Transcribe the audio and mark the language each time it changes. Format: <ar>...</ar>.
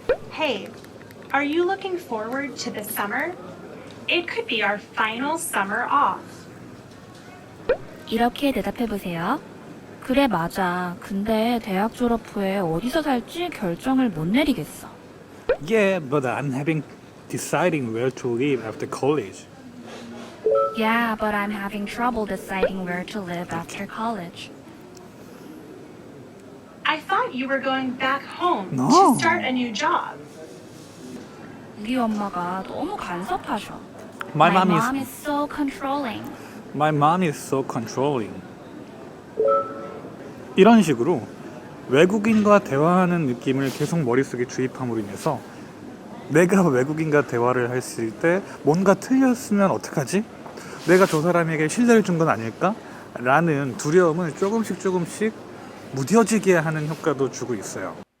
<en>Hey, are you looking forward to the summer? It could be our final summer off.</en> <ko>이렇게 대답해보세요. 그래, 맞아. 근데 대학 졸업 후에 어디서 살지 결정을 못 내리겠어.</ko> <en>Yeah, but I'm having deciding where to live after college. Yeah, but I'm having trouble deciding where to live after college. I thought you were going back home No. to start a new job.</en> <ko>우리 엄마가 너무 간섭하셔.</ko> <en>My My mom mom is is so controlling. My mom is so controlling.</en> <ko>이런 식으로 외국인과 대화하는 느낌을 계속 머릿속에 주입함으로 인해서 내가 외국인과 대화를 했을 때 뭔가 틀렸으면 어떡하지? 내가 저 사람에게 신뢰를 준 건 아닐까? 라는 두려움을 조금씩 무뎌지게 하는 효과도 주고 있어요.</ko>